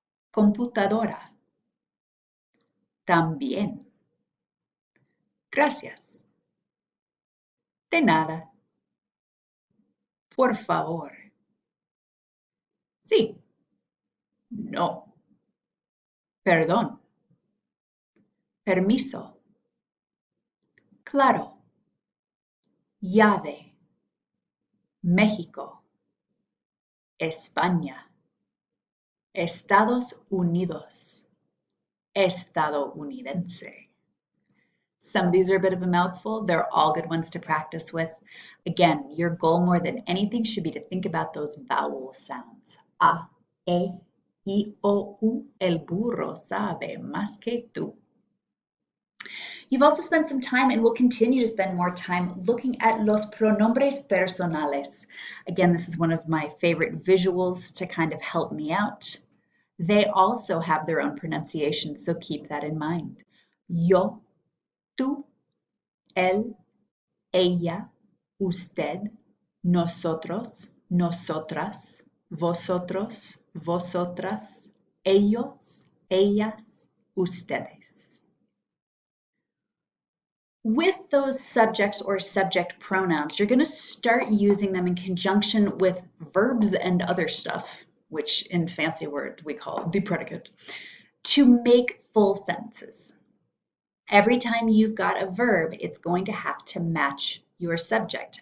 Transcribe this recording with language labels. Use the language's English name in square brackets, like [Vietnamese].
[Spanish] Computadora. También. Gracias. De nada. Por favor. Sí. No. Perdón. Permiso. Claro. Llave. México. España. Estados Unidos. Estadounidense. [English] Some of these are a bit of a mouthful. They're all good ones to practice with. Again, your goal more than anything should be to think about those vowel sounds. [Spanish] A, E, I, O, U, el burro sabe más que tú. [English] You've also spent some time and will continue to spend more time looking at [Spanish] los pronombres personales. [English] Again, this is one of my favorite visuals to kind of help me out. They also have their own pronunciation, so keep that in mind. [Spanish] Yo, tú, él, ella, usted, nosotros, nosotras, vosotros, vosotras, ellos, ellas, ustedes. [English] With those subjects or subject pronouns, you're going to start using them in conjunction with verbs and other stuff, which in fancy word we call the predicate, to make full sentences. Every time you've got a verb, it's going to have to match your subject.